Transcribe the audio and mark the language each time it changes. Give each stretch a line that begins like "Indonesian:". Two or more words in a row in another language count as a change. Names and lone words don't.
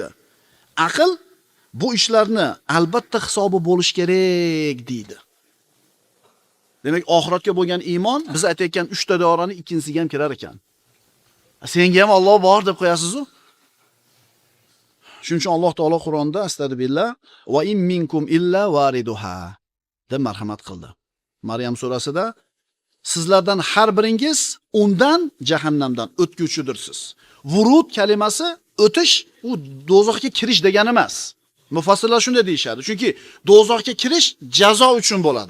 Uzbek: Aql bu ishlarni albatta hisobi bo'lish kerak deydi. Demak, oxiratga bo'lgan iymon biz aytayotgan 3 ta doiraning ikkinchisiga ham kirar ekan. Senga ham Alloh bor deb qo'yasiz-ku. Shuning uchun Alloh taolo Qur'onda
Arabic: أستغفر الله وإن منكم إلا واردها
Uzbek: deb marhamat qildi. Maryam surasida sizlardan har biringiz undan jahannamdan o'tguvchidirsiz. Vurud kalimasi o'tish, u do'zaxga kirish degani emas. Mufassirlar shunday deyshadi. Chunki do'zaxga kirish jazo uchun bo'ladi.